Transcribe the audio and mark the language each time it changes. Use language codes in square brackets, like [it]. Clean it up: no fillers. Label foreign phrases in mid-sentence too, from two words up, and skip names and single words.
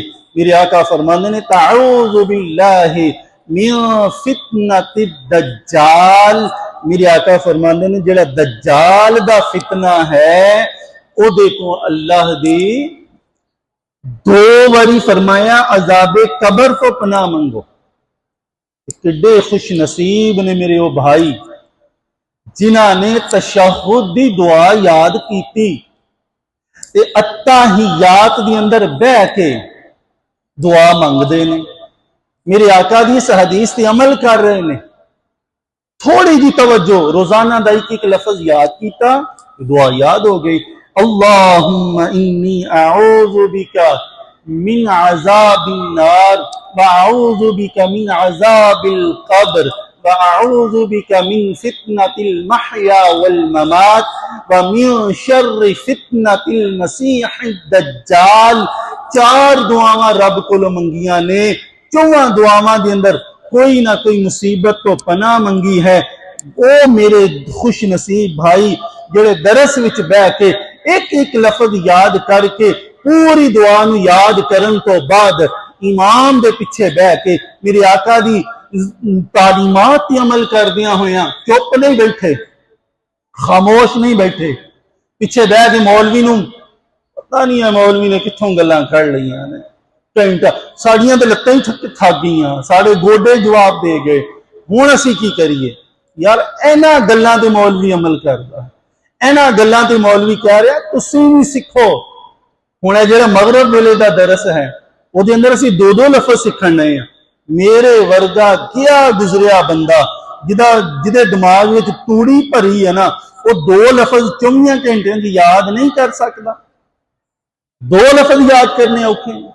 [pa] میرے آقا فرماندے نے [ar] تعوذ باللہ من فتنۃ الدجال، [pa] میرے آقا فرماندے نے جڑا دجال دا فتنہ ہے او دیکھو اللہ دی دو باری فرمایا عذاب قبر کو پناہ منگو۔ کڈے خوش نصیب نے میرے او بھائی جنہاں نے تشہد دی دعا یاد کیتی تے اتحیات دی اندر بہ کے دعا منگ دے نے، میرے آقا دی اس حدیث تے عمل کر رہے نے، تھوڑی جی توجہ روزانہ دا ایک لفظ یاد کیتا دعا یاد ہو گئی، [ar] اللہم انی اعوذ بک من عذاب النار واعوذ بک من عذاب القبر واعوذ بک من فتنة المحیا والممات ومن شر فتنة المسیح الدجال۔ [pa] چار دعاواں رب کو منگیاں نے، چواں دعاواں دے اندر کوئی نہ کوئی مصیبت تو پناہ منگی ہے۔ او میرے خوش نصیب بھائی جڑے درس وچ بہ کے ایک ایک لفظ یاد کر کے پوری دعا نو یاد کرن تو بعد امام دے پیچھے بہ کے میرے آقا دی تعلیمات تے عمل کردیاں ہویاں چپ نہیں بیٹھے، خاموش نہیں بیٹھے، پیچھے بہ کے مولوی نو پتہ نہیں ہے مولوی نے کتھوں گلاں کر لئیاں نے، گھنٹہ ساڑیاں تے لتاں ہی تھک گئیاں، ساڑے گوڈے جواب دے گئے، ہن اسی کی کریے؟ یار اینا گلاں تے مولوی عمل کردا، اینا گلاں تے مولوی کہہ رہا تسی بھی سکھو۔ ہن اے جڑا مغرب ویلے دا درس ہے او دے اندر اسی دو لفظ سکھن لئے ہیں۔ میرے ورگا کیا گزریا بندہ جدے دماغ وچ توڑی بھری ہے نا وہ دو لفظ 24 گھنٹے دی یاد نہیں کر سکتا، دو لفظ یاد کرنے اوکھے ہیں۔